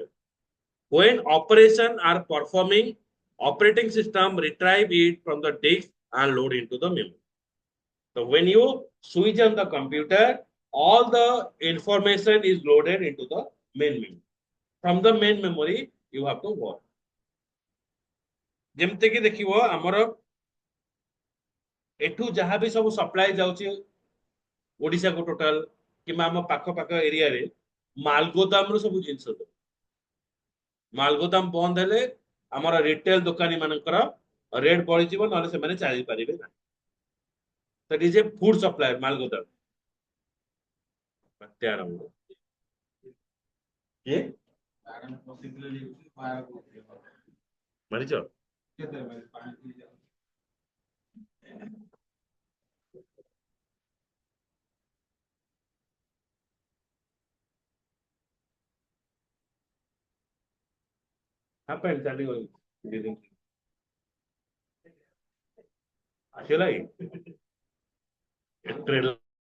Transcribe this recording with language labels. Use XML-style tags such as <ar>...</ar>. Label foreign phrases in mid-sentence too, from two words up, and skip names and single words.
<en>When operation are performing, operating system retrieve it from the disk and load into the memory. So when you switch on the computer, all the information is loaded into the main memory. From the main memory, you have to work.</en> <or>ଯେମିତି କି ଦେଖିବ ଆମର ଏଠୁ ଯାହା ବି ସବୁ ସପ୍ଲାଏ ଯାଉଛି ଓଡ଼ିଶାକୁ ଟୋଟାଲ କିମ୍ବା ଆମ ପାଖ ପାଖ ଏରିଆରେ ମାଲଗୋଦାମ ରୁ ସବୁ ଜିନିଷ ଦେବେ। ମାଲଗୋଦାମ ବନ୍ଦ ହେଲେ ଆମର ରିଟେଲ ଦୋକାନୀ ମାନଙ୍କର ରେଟ୍ ବଢିଯିବ, ନହେଲେ ସେମାନେ ଚାଲିପାରିବେ ନାହିଁ।</or> <en>That is a food supplier,</en> <or>ମାଲଗୋଦାମ। ବାତ୍ୟା ଆରମ୍ଭ। କିଏ ମାରିଛ? happened ଚାଲିଗଲି ଆସିଗଲା କି?</or>